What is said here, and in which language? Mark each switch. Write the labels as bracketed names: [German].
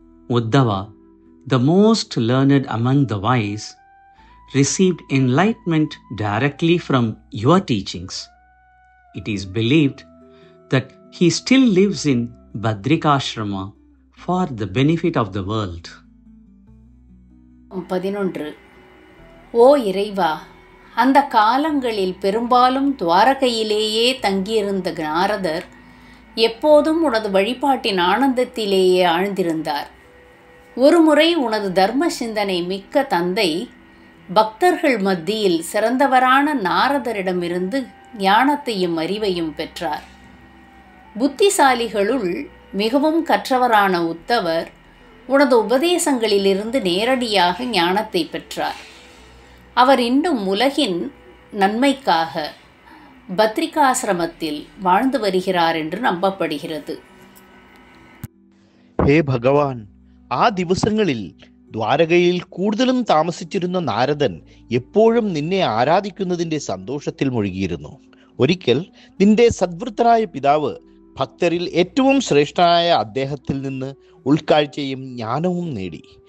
[English] Uddhava, the most learned among the wise, received enlightenment directly from your teachings. It is believed that he still lives in Badrikashrama for the benefit of the world. 11. [Tamil] ஓ இறைவா, அந்த காலங்களில் பெரும்பாலும் துவாரகையிலேயே தங்கியிருந்த நாரதர் எப்போதும் உனது வழிபாட்டின் ஆனந்தத்திலேயே ஆழ்ந்திருந்தார். ஒருமுறை உனது தர்ம சிந்தனை மிக்க தந்தை பக்தர்கள் மத்தியில் சிறந்தவரான நாரதரிடமிருந்து ஞானத்தையும் அறிவையும் பெற்றார். புத்திசாலிகளுள் மிகவும் கற்றவரான உத்தவர் உனது உபதேசங்களிலிருந்து நேரடியாக ஞானத்தை பெற்றார். அவர் இன்னும் உலகின் நன்மைக்காக பத்ரிகாசிரமத்தில் வாழ்ந்து வருகிறார் என்று நம்பப்படுகிறது. [Malayalam] ഹേ ഭഗവാൻ, ആ ദിവസങ്ങളിൽ ദ്വാരകയിൽ കൂടുതലും താമസിച്ചിരുന്ന നാരദൻ എപ്പോഴും നിന്നെ ആരാധിക്കുന്നതിൻ്റെ സന്തോഷത്തിൽ മുഴുകിയിരുന്നു. ഒരിക്കൽ നിന്റെ സദ്വൃത്തനായ പിതാവ് ഭക്തരിൽ ഏറ്റവും ശ്രേഷ്ഠനായ അദ്ദേഹത്തിൽ നിന്ന് ഉൾക്കാഴ്ചയും ജ്ഞാനവും നേടി.